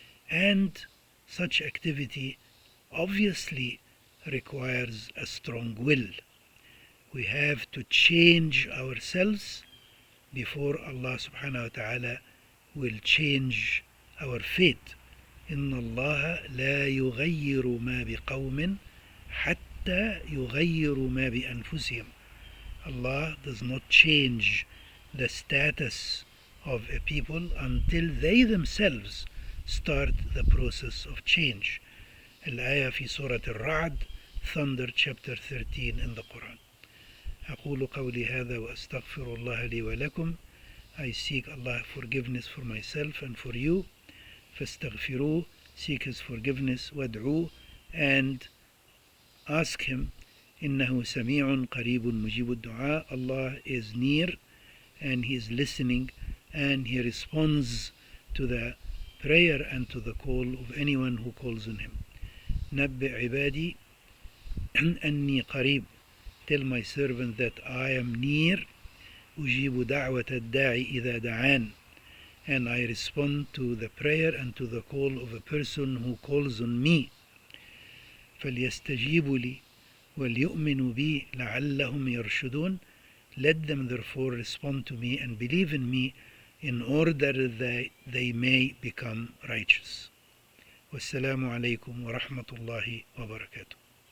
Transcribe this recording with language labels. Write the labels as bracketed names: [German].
[English] And such activity obviously requires a strong will. We have to change ourselves before Allah subhanahu wa ta'ala will change our fate. [Arabic] إن الله لا يغير ما بقوم حتى يغيروا ما بأنفسهم. [English] Allah does not change the status of a people until they themselves start the process of change. [Arabic] الآية في سورة الرعد, [English] Thunder, chapter 13 in the Quran. [Arabic] أقول قولي هذا وأستغفر الله لي ولكم. [English] I seek Allah forgiveness for myself and for you. [Arabic] فاستغفروه, [English] seek His forgiveness. [Arabic] وادعوه, [English] and ask Him. [Arabic] إنه سميع قريب مجيب الدعاء. [English] Allah is near and He is listening and He responds to the prayer and to the call of anyone who calls on Him. [Arabic] نبئ عبادي أني قريب [English] Tell my servant that I am near. [Arabic] أجيب دعوة الداعي إذا دعان. [English] And I respond to the prayer and to the call of a person who calls on me. [Arabic] فليستجيبوا لي وليؤمنوا بي لعلهم يرشدون. [English] Let them therefore respond to me and believe in me in order that they may become righteous. Wassalamu alaikum wa rahmatullahi wa barakatuh.